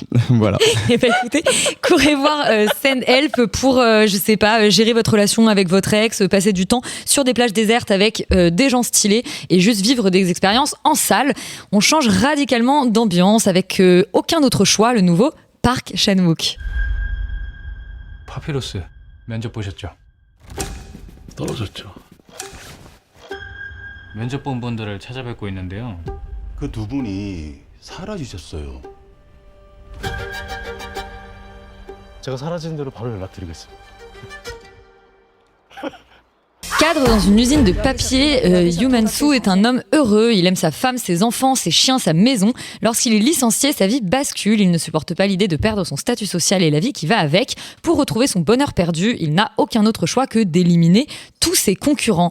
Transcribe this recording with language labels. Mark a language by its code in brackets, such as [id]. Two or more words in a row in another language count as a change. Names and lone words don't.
[fr] Voilà. Et ben écoutez, courez voir Send Help pour je sais pas, gérer votre relation avec votre ex, passer du temps sur des plages désertes avec des gens stylés et juste vivre des expériences en salle. On change radicalement d'ambiance avec aucun autre choix, le nouveau Park Chan-wook. [ko] 파피루스 면접 보셨죠? 떨어졌죠. 면접 본 분들을 찾아뵙고 있는데요. 그 두 분이 사라지셨어요. 제가 사라진 대로 바로 연락드리겠습니다. [fr] Cadre dans une usine de papier, Yuman-soo est un homme heureux. Il aime sa femme, ses enfants, ses chiens, sa maison. Lorsqu'il est licencié, sa vie bascule. Il ne supporte pas l'idée de perdre son statut social et la vie qui va avec. Pour retrouver son bonheur perdu, il n'a aucun autre choix que d'éliminer tous ses concurrents.